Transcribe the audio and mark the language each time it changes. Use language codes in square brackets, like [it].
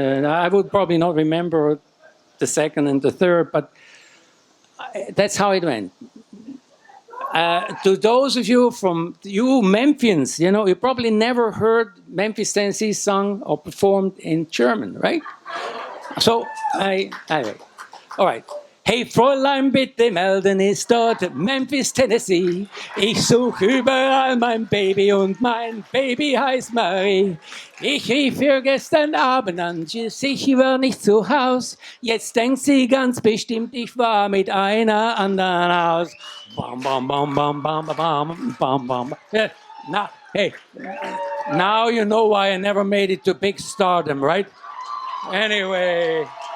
[en] I would probably not remember the second and the third, but that's how it went. To those of you from you Memphians, you know, you probably never heard Memphis, Tennessee sung or performed in German, right? So, anyway, all right. [de] Hey Fräulein, bitte melden, ist dort Memphis, Tennessee. Ich suche überall mein Baby und mein Baby heißt Marie. Ich rief ihr gestern Abend an, ich war nicht zu Haus. Jetzt denkt sie ganz bestimmt, ich war mit einer anderen aus. Bam, bam, bam, bam, bam, bam, bam, bam. [en] Now, hey, now you know why I never made it to big stardom, right? Anyway.